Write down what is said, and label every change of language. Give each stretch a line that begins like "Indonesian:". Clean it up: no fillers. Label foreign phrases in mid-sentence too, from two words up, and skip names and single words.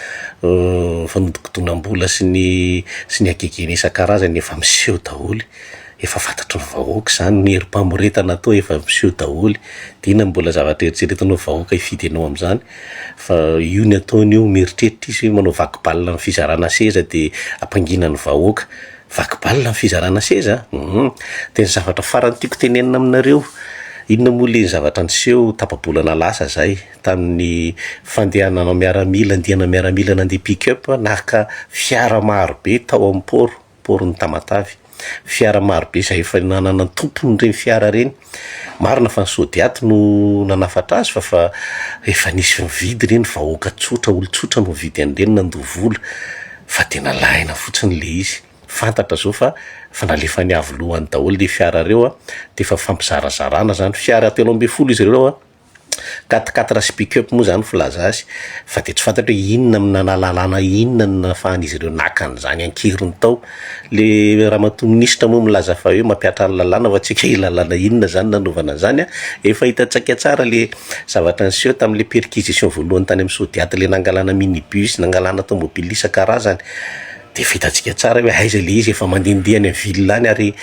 Malagasy: Fanodikodonam-bola sy ny akaikena isan-karazany efa miseho daholy, efa fantatry ny vahoaka zany ny herim-pamoretana atao efa miseho daholy, de inona mbola zavatra eritreretinao vahoaka hifidy anao amin'izany, fa io ny ataony io mieritreritra izy hoe manao vaky-balina amin'ny fizarana seza de ampangina ny vahoaka, vaky-balina amin'ny fizarana seza de ny zavatra farany tiako tenenina aminareo, inona moa le zavatra niseho tapa-bolana lasa zay tamin'ny fandehanana miaramila, andiana miaramila nandeha pick-up naka fiara marobe tao amin'ny porony Tamatavy, fiara marobe izay efa nanana tompony reny fiara reny, marina fa ny sodiaty no nanafatra azy fa efa nisy mividy reny vahoaka tsotra, olo-tsotra no mividy an'ireny nandoha vola, fa tena lahina fotsiny le izy, fantatra zao fa nalefa ny avy lohany daholo le fiara reo de efa fampizarazarana zany, fiara 3.5 izy ireo 4x4 sy pick-up moa zany filaza azy, fa de tsy fantatra hoe inona amin'ny lalàna inona no nahafahan'izy ireo nakany zany ankeriny tao. Le ramatoa minisitra moa milaza fa hoe mampiatra ny lalàna fa tsika lalàna inona zany nanaovana zany efa hitatsika tsara le zavatra niseho tamin'le perquisition voalohany tany amin'ny Sodiaty, le nangalana minibus, nangalana tomobily isan-karazany, de fitatsika tsara hoe aiza le izy efa mandendehany amin'ny ville any